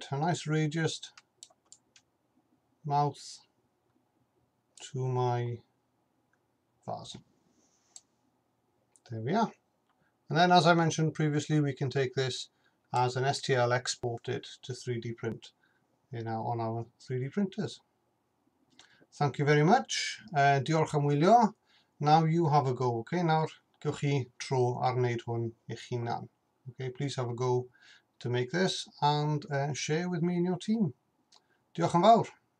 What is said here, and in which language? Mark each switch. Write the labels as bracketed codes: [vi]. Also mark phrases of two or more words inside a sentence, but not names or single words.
[en] A nice radiused mouth to my vase. There we are. And then, as I mentioned previously, we can take this as an STL, export it to 3D print on our 3D printers. Thank you very much. [cy] Diolch am wylio. [en] Now you have a go. [cy] Okay, nawr gewch chi tro ar wneud hwn eich hunan. [en] Okay, please have a go to make this and share with me and your team. [cy] Diolch yn fawr.